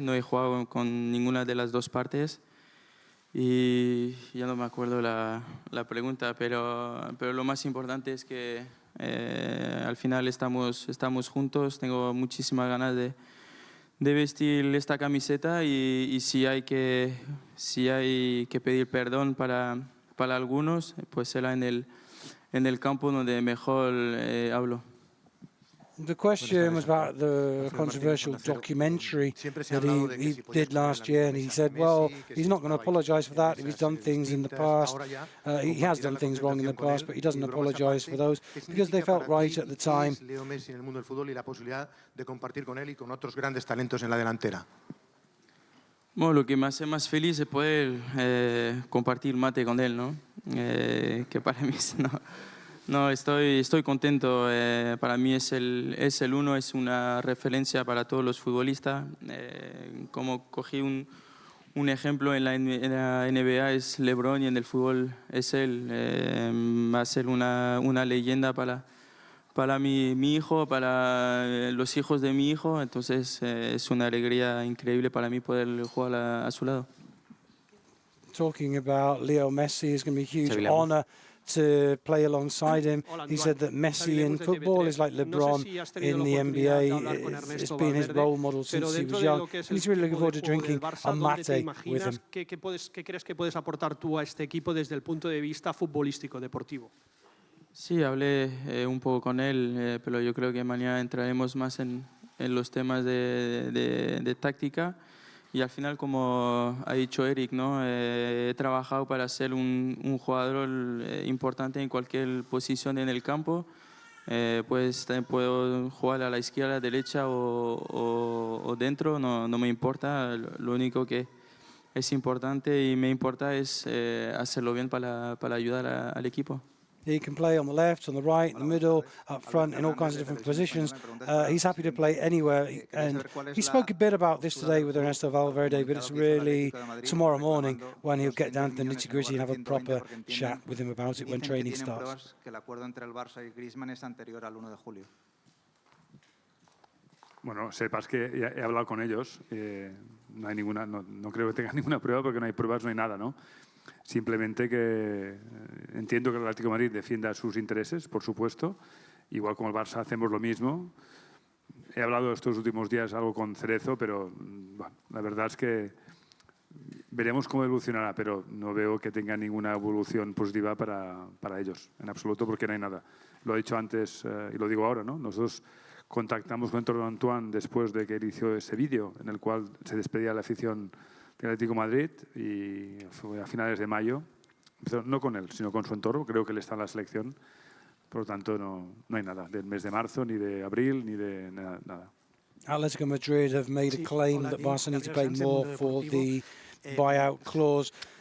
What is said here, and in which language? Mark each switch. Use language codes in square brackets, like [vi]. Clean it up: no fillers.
[es] No he jugado con ninguna de las dos partes. Y ya no me acuerdo la pregunta, pero lo más importante es que al final estamos juntos. Tengo muchísimas ganas de vestir esta camiseta y si hay que pedir perdón para algunos, pues será en el campo donde mejor hablo. [en] The question was about the controversial documentary that he did last year, and he said, well, he's not going to apologise for that if he's done things in the past. He has done things wrong in the past, but he doesn't apologise for those because they felt right at the time. [es] Leo Messi en el mundo del fútbol y la posibilidad de compartir con él y con otros grandes talentos en la delantera. Bueno, lo que me hace más feliz es poder compartir mate con él, ¿no? Que para mí no, estoy contento. Para mí es el uno, es una referencia para todos los futbolistas. Como cogí un ejemplo en la NBA es LeBron y en el fútbol es él. Va a ser una leyenda para mi hijo, para los hijos de mi hijo. Entonces es una alegría increíble para mí poder jugar a su lado. [en] Talking about Leo Messi, is going to be a huge honor to play alongside him. He said that Messi in football is like LeBron in the NBA. It's been his role model since he was young. And he's really looking forward to drinking a mate with him. [es] ¿Qué crees que puedes aportar tú a este equipo desde el punto de vista futbolístico, deportivo? Sí, hablé un poco con él, pero yo creo que mañana entraremos más en los temas de táctica. Y al final, como ha dicho Eric, ¿no? He trabajado para ser un jugador importante en cualquier posición en el campo. Pues también puedo jugar a la izquierda, a la derecha o dentro, no me importa. Lo único que es importante y me importa es hacerlo bien para ayudar al equipo. [en] He can play on the left, on the right, in the middle, up front, in all kinds of different positions. He's happy to play anywhere. And he spoke a bit about this today with Ernesto Valverde, but it's really tomorrow morning when he'll get down to the nitty-gritty and have a proper chat with him about it when training starts. [es] Que el acuerdo entre el Barça y Griezmann es anterior al 1 de julio. Bueno, sepas que he hablado con ellos. No hay ninguna, no creo que tengan ninguna prueba porque no hay pruebas, no hay nada, ¿no? Simplemente que entiendo que el Atlético de Madrid defienda sus intereses, por supuesto. Igual como el Barça hacemos lo mismo. He hablado estos últimos días algo con Cerezo, pero bueno, la verdad es que veremos cómo evolucionará, pero no veo que tenga ninguna evolución positiva para ellos, en absoluto, porque no hay nada. Lo he dicho antes y lo digo ahora, ¿no? Nosotros contactamos con Antoine después de que él hizo ese vídeo en el cual se despedía la afición del Atlético de Madrid y fue a finales de mayo. No con él, sino con su entorno. Creo que él está en la selección. Por lo tanto, no hay nada del mes de marzo, ni de abril, ni de nada. [en] Atletico Madrid have made a claim that Barca need to pay more for the buyout clause.